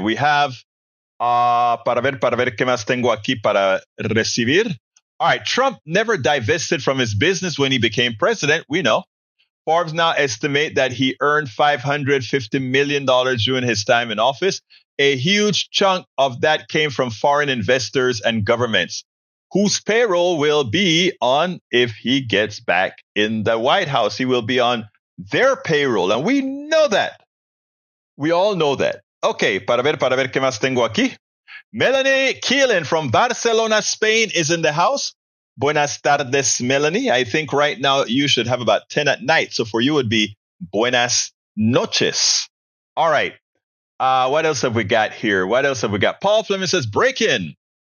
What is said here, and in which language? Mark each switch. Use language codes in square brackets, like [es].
[en] We have [es] para ver qué más tengo aquí para recibir. [en] All right, Trump never divested from his business when he became president. We know. Forbes now estimate that he earned $550 million during his time in office. A huge chunk of that came from foreign investors and governments, whose payroll will be on if he gets back in the White House. He will be on their payroll, and we know that. We all know that. [es] Okay, para ver qué más tengo aquí. [en] Melanie Keelan from Barcelona, Spain is in the house. [es] Buenas tardes, Melanie. [en] I think right now you should have about 10 at night. So for you, it would be [es] buenas noches. [en] All right. What else have we got here? Paul Fleming says, break in.